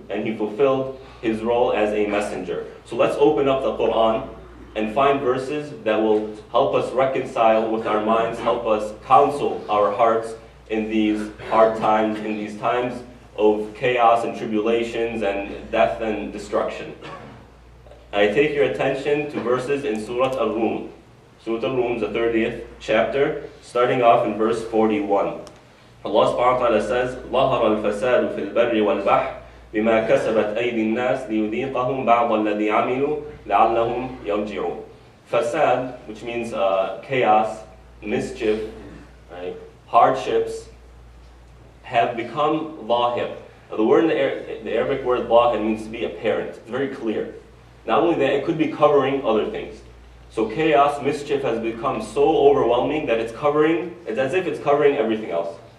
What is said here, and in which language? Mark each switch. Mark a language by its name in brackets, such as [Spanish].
[English] And he fulfilled his role as a messenger. So let's open up the Quran and find verses that will help us reconcile with our minds, help us counsel our hearts in these hard times, in these times of chaos and tribulations and death and destruction. I take your attention to verses in Surah Al-Rum. Surah Al-Rum is the 30th chapter, starting off in verse 41. [Arabic] Allah subhanahu wa ta'ala says, ظَهَرَ الْفَسَادُ فِي الْبَرِّ وَالْبَحْرِ بِمَا كَسَبَتْ أَيْدِي النَّاسِ لِيُذِيقَهُمْ بَعْضَ الَّذِي عَمِلُوا لَعَلَّهُمْ يَرْجِعُونَ. [English] Fasad, which means chaos, mischief, right, hardships, have become ظاهر. The word in the Arabic word ظاهر means to be apparent. It's very clear. Not only that, it could be covering other things. So chaos, mischief has become so overwhelming that it's as if it's covering everything else.